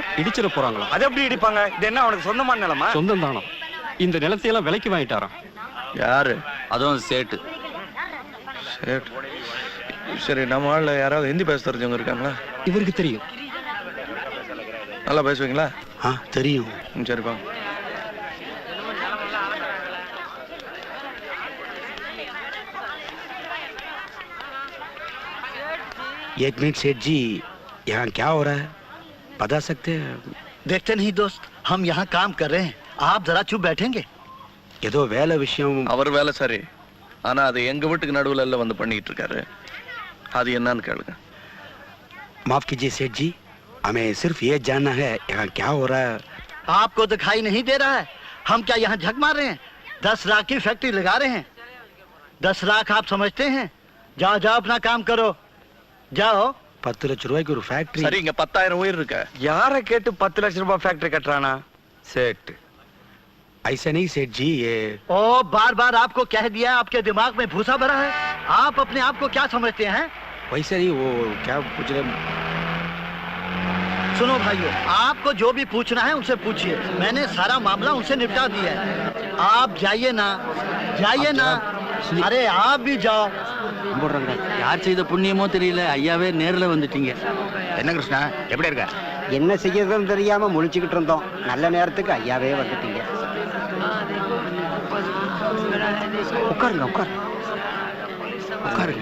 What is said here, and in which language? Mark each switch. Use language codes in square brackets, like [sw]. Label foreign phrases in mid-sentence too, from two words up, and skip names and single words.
[ta] இடிச்சிட போறாங்களா? அது எப்படி இடிப்பாங்க? இது என்ன அவனுக்கு சொந்தமான நிலமா? சொந்தம் தானா? இந்த நிலத்தையெல்லாம் விலைக்கு வாங்கிட்டாராம். யாரு? அதுவும் சேட்டு. சேட்டு. சரி, நம்ம ஆள்ல யாராவது ஹிந்தி பேச தெரிஞ்சவங்க இருக்காங்களா? இவருக்கு தெரியும். நல்லா பேசுவீங்களா? தெரியும். சரிப்பா. [hi] एक मिनट सेठ जी, यहाँ क्या हो रहा है बता सकते हैं? देखते नहीं दोस्त, हम यहाँ काम कर रहे हैं, आप जरा चुप बैठेंगे? [ta] ஏதோ வேலை விஷயம். அவர் வேலை சரி, ஆனா அது எங்க வீட்டுக்கு நடுவுல எல்லாம் வந்து பண்ணிட்டு இருக்காரு. அது என்னன்னு கேளுங்க. [hi] माफ कीजिए सेठ जी, हमें सिर्फ ये जानना है यहाँ क्या हो रहा है. आपको दिखाई नहीं दे रहा है? हम क्या यहाँ झक मार रहे हैं? 10 लाख की फैक्ट्री लगा रहे हैं। 10 लाख आप समझते हैं? जाओ जाओ अपना काम करो, जाओ. [ta] 10 லட்சம் ரூபாய்க்கு ஒரு ஃபேக்டரி. சரி, இங்க 10,000 உயிர் இருக்கு. யாரை கேட்டு 10 லட்சம் ரூபாய் ஃபேக்டரி கட்டறானா? [hi] सेठ ऐसा नहीं सेठ जी, ये ओ बार बार आपको कह दिया, आपके दिमाग में भूसा भरा है? आप अपने आप को क्या समझते हैं? वैसा नहीं, वो क्या पूछ रहे. सुनो भाइयों, आपको जो भी पूछना है उनसे पूछिए, मैंने सारा मामला उनसे निपटा दिया है. आप जाइए ना, जाइए ना. अरे आप भी जाओ. [ta] போடுறாங்க. யார் செய்த புண்ணியமோ தெரியல, ஐயாவே நேர்ல வந்துட்டீங்க. என்ன கிருஷ்ணா, எப்படி இருக்க? என்ன செய்யறதுன்னு தெரியாம முழிச்சுக்கிட்டு இருந்தோம். நல்ல நேரத்துக்கு ஐயாவே வந்துட்டீங்க. உட்காருங்க உட்காருங்க உட்காருங்க.